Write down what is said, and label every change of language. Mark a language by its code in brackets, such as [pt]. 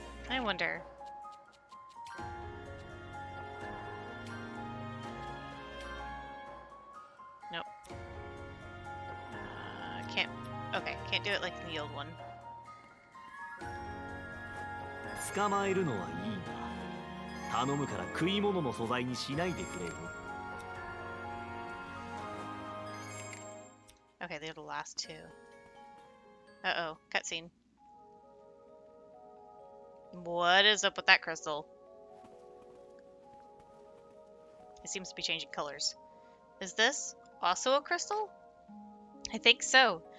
[en] I wonder. Nope. Can't. Okay, can't do it like the old one. [ja] 捕まえるのはいいが、頼むから食い物の素材にしないでくれよ。 [en] Okay, they're the last two. Uh-oh, cutscene. What is up with that crystal? It seems to be changing colors. Is this also a crystal? I think so.